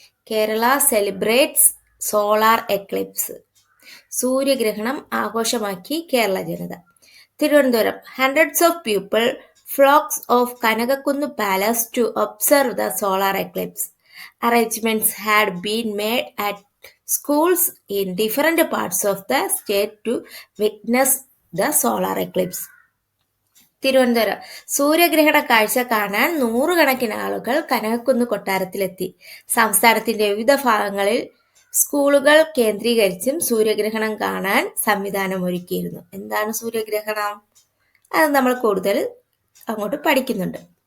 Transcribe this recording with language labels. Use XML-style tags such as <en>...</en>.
<en>Kerala celebrates solar eclipse.</en> <ml>സൂര്യഗ്രഹണം ആഘോഷമാക്കി കേരള ജനത.</ml> <en>Thiruvananthapuram, hundreds of people flocks of Kanakakkunnu palace to observe the solar eclipse. Arrangements had been made at schools in different parts of the state to witness the solar eclipse.</en> <ml>Thiruvananthapuram, സൂര്യഗ്രഹണ കാഴ്ച കാണാൻ നൂറുകണക്കിന് ആളുകൾ കനകക്കുന്ന് കൊട്ടാരത്തിലെത്തി. സംസ്ഥാനത്തിന്റെ വിവിധ ഭാഗങ്ങളിൽ സ്കൂളുകൾ കേന്ദ്രീകരിച്ചും സൂര്യഗ്രഹണം കാണാൻ സംവിധാനമൊരുക്കിയിരുന്നു. എന്താണ് സൂര്യഗ്രഹണം? അത് നമ്മൾ കൂടുതൽ അങ്ങോട്ട് പഠിക്കുന്നുണ്ട്.</ml>